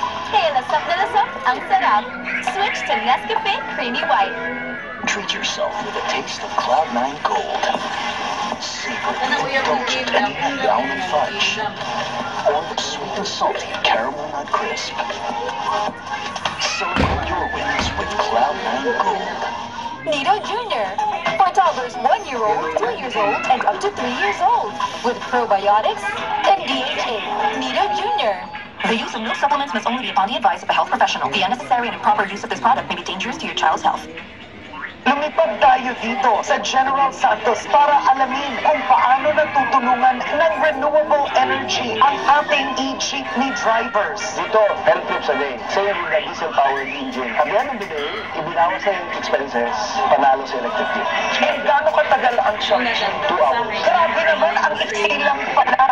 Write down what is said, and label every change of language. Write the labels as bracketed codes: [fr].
[tl] Kaya lasap na lasap ang sarap. [en] Switch to Nescafe Creamy White. Treat yourself with a taste of Cloud9 Gold. Savor the indulgent and brownie fudge. Or the sweet and salty caramel nut crisp. Celebrate your wins with Cloud9 Gold. Nido Jr. For toddlers 1 year old, 2 years old, and up to 3 years old. With probiotics and DHA. Nido Jr. The use of milk supplements must only be upon the advice of a health professional. The unnecessary and improper use of this product may be dangerous to your child's health. [tl] Lumipad tayo dito sa General Santos para alamin kung paano natutulungan ng renewable energy ang ating e-jeepney drivers. [en] Dito, 10 trips a day. [tl] Sa'yo rin na diesel-powered engine. [en] At the end of the day, [tl] ibinawas sa yung [en] expenses, [tl] panalo sa [en] electric jeep. [tl] Eh, gano'ng katagal ang charge? [en] 2 hours. [tl] Grabe naman, ang iksi lang pala.